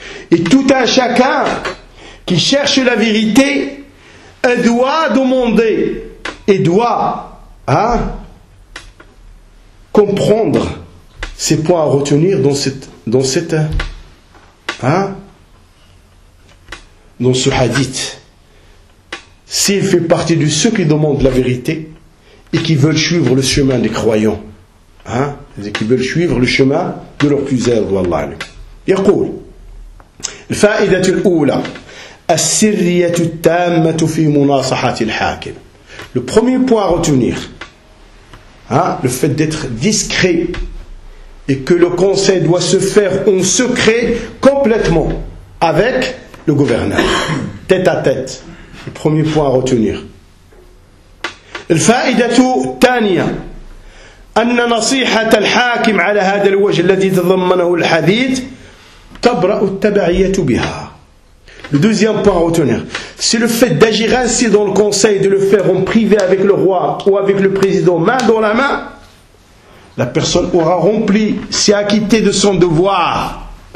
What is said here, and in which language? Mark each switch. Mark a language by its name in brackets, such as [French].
[French] Et tout un chacun qui cherche la vérité doit demander et doit comprendre ces points à retenir dans ce hadith. S'il fait partie de ceux qui demandent la vérité, et qui veulent suivre le chemin des croyants. Et qui veulent suivre le chemin de leur plusieurs, wallah. Il dit, [Arabic] الفائدة الأولى السرية التامة في مناصحة الحاكم. [French] Le premier point à retenir, le fait d'être discret, et que le conseil doit se faire en secret, complètement, avec le gouverneur, tête à tête. Le premier point à retenir. [Arabic] الفائدة الثانية أن نصيحة الحاكم على هذا الوجه الذي تضمنه الحديث تبرأ التبعية بها. [French] Le deuxième point à retenir, c'est le fait d'agir ainsi dans le conseil, de le faire en privé avec le roi ou avec le président, main dans la main. La personne aura rempli, s'est acquittée de son devoir.